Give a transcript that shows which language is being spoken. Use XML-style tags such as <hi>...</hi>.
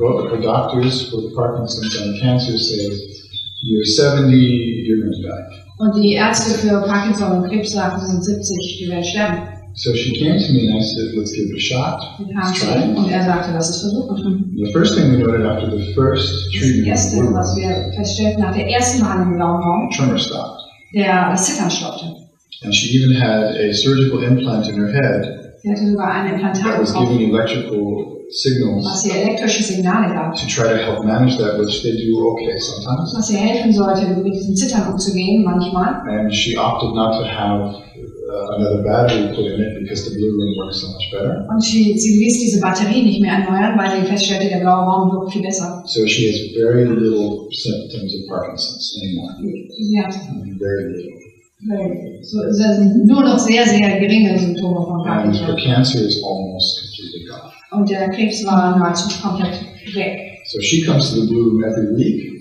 <en>Her doctors for the Parkinson's and cancer say, you're 70, you're going to die.</en> <de>Und die Ärzte für Parkinson und Krebs sagen, sind 70, die werden sterben.</de> <en>So she came to me and I said, let's give it a shot. Let's try it.</en> <de>Und sagte, lass es versuchen.</de> <en>The first thing we noted after the first treatment,</en> <de>das erste, was wir feststellten nach der ersten Behandlung im blauen Raum,</de> <en>tremor stopped.</en> <de>Das Zittern stoppte.</de> <en>And she even had a surgical implant in her head.</en> <de>Sie hatte sogar ein Implantat</de> <en>that was giving electrical signals</en> <de>was ihr elektrische Signale gab.</de> <en>to try to help manage that, which they do okay sometimes.</en> <de>Was ihr helfen sollte, mit diesem Zittern umzugehen, manchmal.</de> <en>And she opted not to have another battery put in it because the BluRoom works so much better.</en> <de>Und sie ließ diese Batterie nicht mehr erneuern, weil sie feststellte, der blaue Raum wirkt viel besser.</de> <en>So she has very little symptoms of Parkinson's anymore.</en> <de>Ja.</de> <en>Very little.</en> <de>So, es sind nur noch sehr, sehr geringe Symptome von</de> <en>And</en> <de>Parkinson.</de> <en>her cancer is almost completely gone.</en> <de>Und der Krebs war nahezu komplett weg.</de> <en>So she comes to the BluRoom every week.</en>